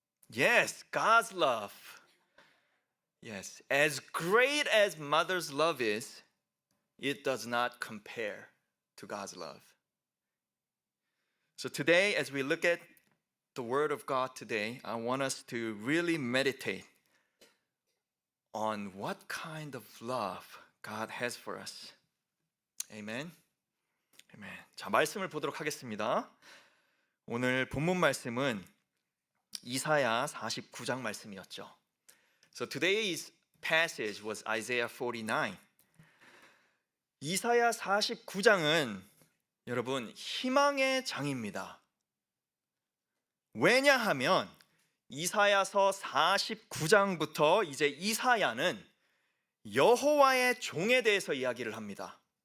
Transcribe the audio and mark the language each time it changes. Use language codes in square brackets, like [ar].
[en] Yes, God's love. Yes, as great as mother's love is, it does not compare to God's love. So today, as we look at the Word of God today, I want us to really meditate on what kind of love God has for us. Amen. Amen. [ko] 자, 말씀을 보도록 하겠습니다. 오늘 본문 말씀은 이사야 49장 말씀이었죠. [en] So today's passage was Isaiah 49. [ko] 이사야 49장은 여러분 희망의 장입니다. 왜냐하면 이사야서 49장부터 이제 이사야는 여호와의 종에 대해서 이야기를 합니다.